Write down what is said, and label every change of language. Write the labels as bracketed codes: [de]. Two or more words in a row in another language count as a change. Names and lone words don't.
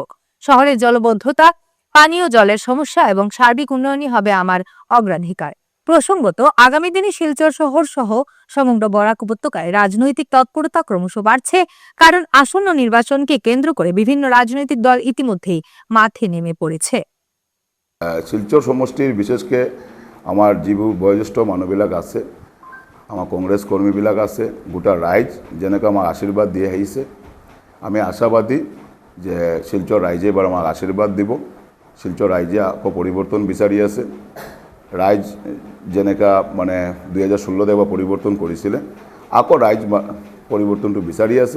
[bn] শহরের জলবদ্ধতা, পানীয় জলের সমস্যা এবং সার্বিক উন্নয়নই হবে আমার অগ্রাধিকার। প্রসঙ্গত, আগামী দিনে শিলচর শহর সহ সমগ্র বরাক উপত্যকায় রাজনৈতিক তৎপরতা ক্রমশ বাড়ছে, কারণ আসন্ন নির্বাচনকে কেন্দ্র করে বিভিন্ন রাজনৈতিক দল ইতিমধ্যেই মাঠে নেমে পড়েছে। [as] শিলচর সমষ্টিৰ বিশেষকৈ আমাৰ যিবোৰ বয়োজ্যেষ্ঠ মানুহবিলাক আছে, আমাৰ কংগ্ৰেছ কৰ্মীবিলাক আছে, গোটা ৰাইজ যেনেকৈ আমাক আশীৰ্বাদ দি আহিছে, আমি আশাবাদী যে শিলচৰ ৰাইজে এবাৰ আমাক আশীৰ্বাদ দিব। শিলচৰ ৰাইজে আকৌ পৰিৱৰ্তন বিচাৰি আছে। ৰাইজ যেনেকৈ মানে 2016 এবাৰ পৰিৱৰ্তন কৰিছিলে, আকৌ ৰাইজ পৰিৱৰ্তনটো বিচাৰি আছে।